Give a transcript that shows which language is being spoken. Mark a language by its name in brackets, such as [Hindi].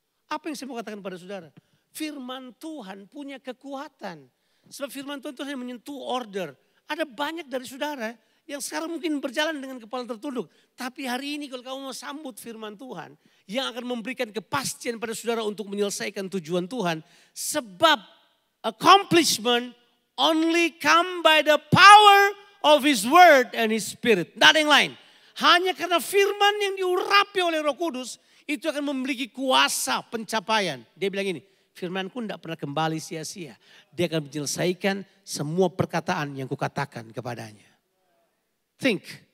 [Indonesian] Apa yang saya mau katakan pada saudara? Firman Tuhan punya kekuatan. Sebab firman Tuhan itu hanya menyentuh order. Ada banyak dari saudara yang sekarang mungkin berjalan dengan kepala tertunduk. Tapi hari ini kalau kamu mau sambut firman Tuhan, yang akan memberikan kepastian pada saudara untuk menyelesaikan tujuan Tuhan. [English] Sebab accomplishment only come by the power of His word and His spirit. [Indonesian] Tidak ada yang lain. Hanya karena firman yang diurapi oleh Roh Kudus, itu akan memiliki kuasa pencapaian. Dia bilang ini, firmanku tidak pernah kembali sia-sia. Dia akan menyelesaikan semua perkataan yang kukatakan kepadanya. Think.